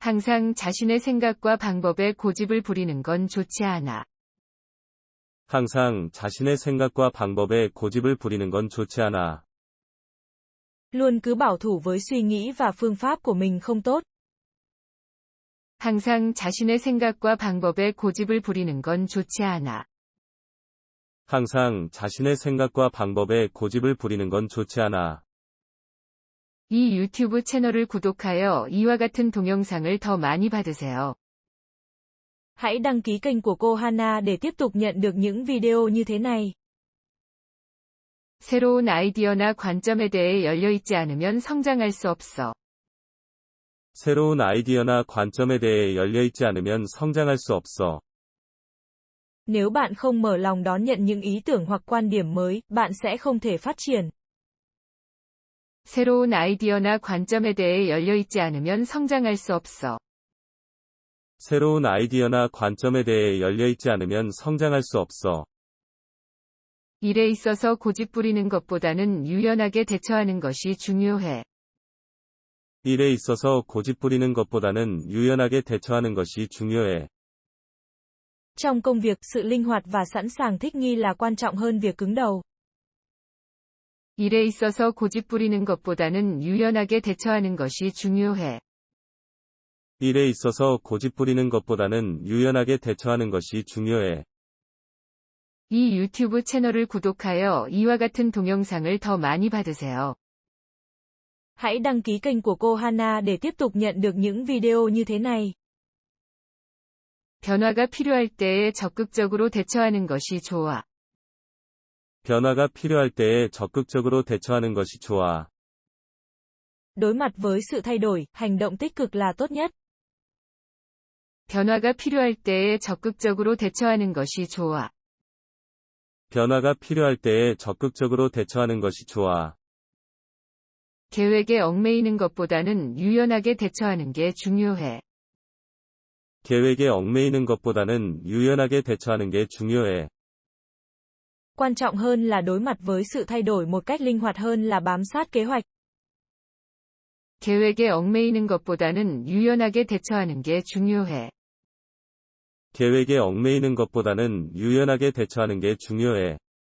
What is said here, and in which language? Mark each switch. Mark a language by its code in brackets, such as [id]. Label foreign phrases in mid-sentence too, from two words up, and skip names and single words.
[ko] 항상 자신의 생각과 방법에 고집을 부리는 건 좋지 않아. 항상 자신의 생각과 방법에 고집을 부리는 건 좋지 않아. [vi] Luôn cứ bảo thủ với suy nghĩ và phương pháp của mình không tốt. [ko] 항상 자신의 생각과 방법에 고집을 부리는 건 좋지 않아. 항상 자신의 생각과 방법에 고집을 부리는 건 좋지 않아. 이 유튜브 채널을 구독하여 이와 같은 동영상을 더 많이 받으세요. [vi] Hãy đăng ký kênh của cô Hana để tiếp tục nhận được những video như thế này. [ko] 새로운 아이디어나 관점에 대해 열려있지 않으면 성장할 수 없어. 새로운 아이디어나 관점에 대해 열려있지 않으면 성장할 수 없어. [vi] Nếu bạn không mở lòng đón nhận những ý tưởng hoặc quan điểm mới, bạn sẽ không thể phát triển. [ko] 새로운 아이디어나 관점에 대해 열려있지 않으면 성장할 수 없어. 새로운 아이디어나 관점에 대해 열려있지 않으면 성장할 수 없어. 일에 있어서 고집 부리는 것보다는 유연하게 대처하는 것이 중요해. 일에 있어서 고집 부리는 것보다는 유연하게 대처하는 것이 중요해. [vi] Trong công việc, sự linh hoạt và sẵn sàng thích nghi là quan trọng hơn việc cứng đầu. [ko] 일에 있어서 고집 부리는 것보다는 유연하게 대처하는 것이 중요해. 일에 있어서 고집 부리는 것보다는 유연하게 대처하는 것이 중요해. 이 유튜브 채널을 구독하여 이와 같은 동영상을 더 많이 받으세요. [vi] Hãy đăng ký kênh của cô Hana để tiếp tục nhận được những video như thế này. [ko] 변화가 필요할 때에 적극적으로 대처하는 것이 좋아. 변화가 필요할 때에 적극적으로 대처하는 것이 좋아. [vi] Đối mặt với sự thay đổi, hành động tích cực là tốt nhất. [ko] 변화가 필요할 때에 적극적으로 대처하는 것이 좋아. 변화가 필요할 때에 적극적으로 대처하는 것이 좋아. 계획에 얽매이는 것보다는 유연하게 대처하는 게 중요해. 계획에 얽매이는 것보다는 유연하게 대처하는 게 중요해. [vi] Quan trọng hơn là đối mặt với sự thay đổi một cách linh hoạt hơn là bám sát kế hoạch. [ko] 계획에 얽매이는 것보다는 유연하게 대처하는 게 중요해. 계획에 얽매이는 것보다는 유연하게 대처하는 게 중요해.